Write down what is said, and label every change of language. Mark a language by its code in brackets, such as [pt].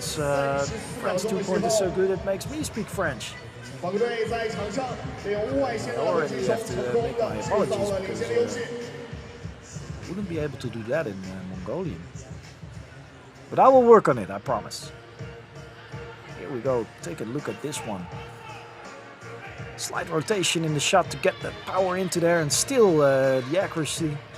[en] French 2-point is so good it makes me speak French. [zh] 法国队在场上利用外线的进球，成功的结束了领先的游戏。 [en] Wouldn't be able to do that in Mongolian. But I will work on it, I promise. Here we go, take a look at this one. Slight rotation in the shot to get that power into there and still the accuracy.